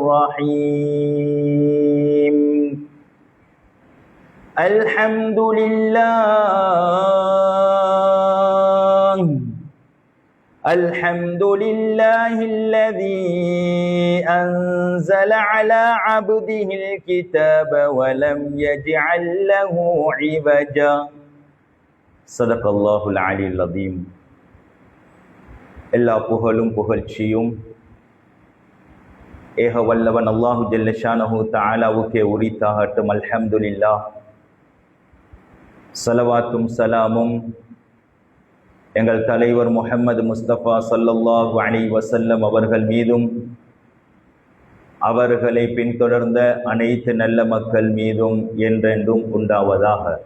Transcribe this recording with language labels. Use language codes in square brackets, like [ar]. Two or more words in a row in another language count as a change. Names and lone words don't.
[ar] الرحيم الحمد لله الذي أنزل على عبده الكتاب ولم يجعل له عوجا صدق الله العلي العظيم [ta] எல்லா புகழும் புகழ்ச்சியும் ஏக வல்லவன் அல்லாஹு [ar] جل شأنه [ta] தஆலாவுக்கே உரித்தாகட்டும். அல்ஹம்துலில்லாஹ். ஸலவாத்தும் சலாமும் எங்கள் தலைவர் முஹம்மது முஸ்தபா [ar] صلى الله عليه وسلم [ta] அவர்கள் மீதும் அவர்களை பின்தொடர்ந்த அனைத்து நல்ல மக்கள் மீதும் என்றென்றும் உண்டாவதாக.